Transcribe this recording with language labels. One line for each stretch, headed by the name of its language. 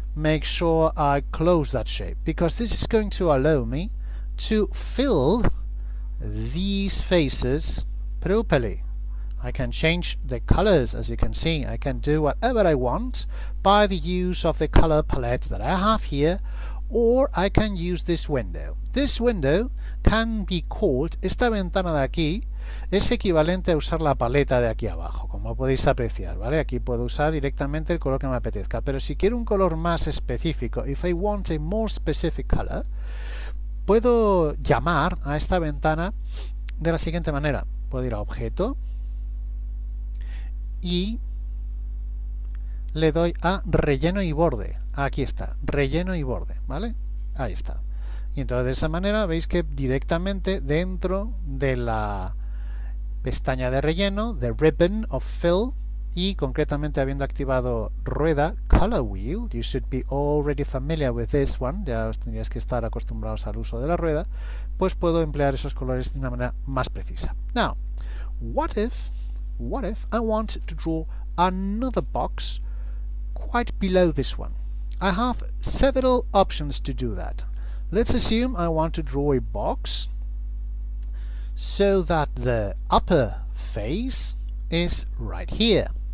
English: make sure I close that shape, because this is going to allow me to fill these faces properly. I can change the colors, as you can see. I can do whatever I want by the use of the color palette that I have here, or I can use this window. This window can be called,
Spanish: esta ventana de aquí es equivalente a usar la paleta de aquí abajo, como podéis apreciar, ¿vale? Aquí puedo usar directamente el color que me apetezca, pero si quiero un color más específico,
English: if I want a more specific color,
Spanish: puedo llamar a esta ventana de la siguiente manera. Puedo ir a objeto y le doy a relleno y borde. Aquí está, relleno y borde, ¿vale? Ahí está. Y entonces de esa manera veis que directamente dentro de la pestaña de relleno,
English: the ribbon of fill,
Spanish: y concretamente habiendo activado rueda,
English: color wheel, you should be already familiar with this one,
Spanish: ya os tendríais que estar acostumbrados al uso de la rueda, pues puedo emplear esos colores de una manera más precisa.
English: Now, what if I want to draw another box quite below this one? I have several options to do that. Let's assume I want to draw a box so that the upper face is right here.